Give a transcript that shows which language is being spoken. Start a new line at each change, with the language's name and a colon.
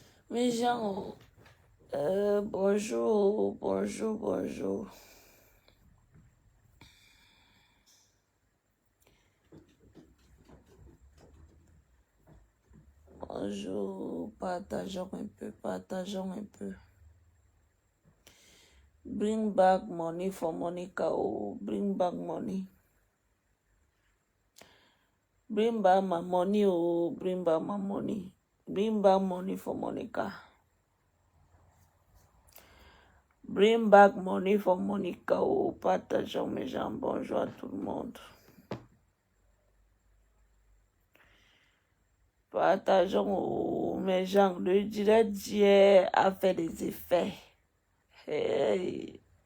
French: Mes gens, bonjour, bonjour, bonjour. Bonjour, partageons un peu, partageons un peu.
English: Bring back money for Monica, oh, bring back money. Bring back my money, oh, bring back my money. Bring back money for Monica. Bring back money for Monica, oh,
French: partageons mes gens, bonjour à tout le monde. Partageons, oh, mes gens, le direct d'hier a fait des effets. Hey.